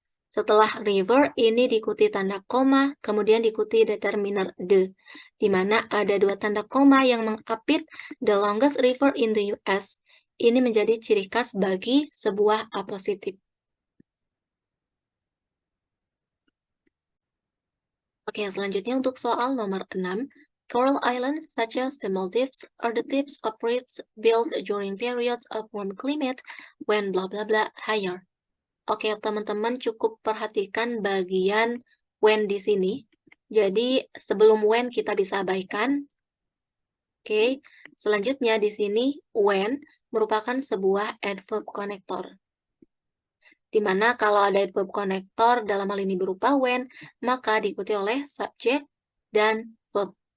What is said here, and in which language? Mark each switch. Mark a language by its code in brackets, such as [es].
[id] Setelah river, ini diikuti tanda koma, kemudian diikuti determiner the, di mana ada dua tanda koma yang mengapit [en] the longest river in the US. [id] Ini menjadi ciri khas bagi sebuah apositif. Oke, selanjutnya untuk soal nomor 6. [en] Coral islands such as the Maldives are the tips of reefs built during periods of warm climate when bla bla bla higher. [id] Oke, teman-teman cukup perhatikan bagian when di sini. Jadi, sebelum when kita bisa abaikan. Oke, selanjutnya di sini when merupakan sebuah adverb konektor. Di mana kalau ada adverb konektor dalam hal ini berupa when, maka diikuti oleh subjek dan verb.